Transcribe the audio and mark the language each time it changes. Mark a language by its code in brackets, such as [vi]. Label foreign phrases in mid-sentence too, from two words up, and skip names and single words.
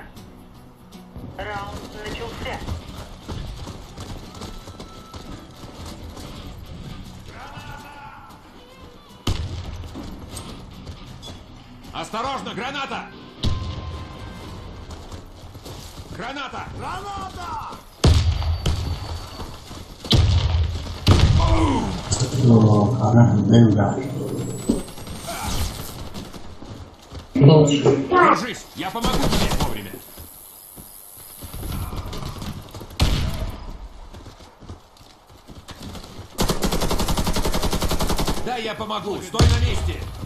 [ru] Раунд начался. Осторожно, граната! Граната! Граната! [pt] Oh, caralho, bem lugar. [ru] Держись! Я помогу тебе вовремя! Да, я помогу! Стой на месте!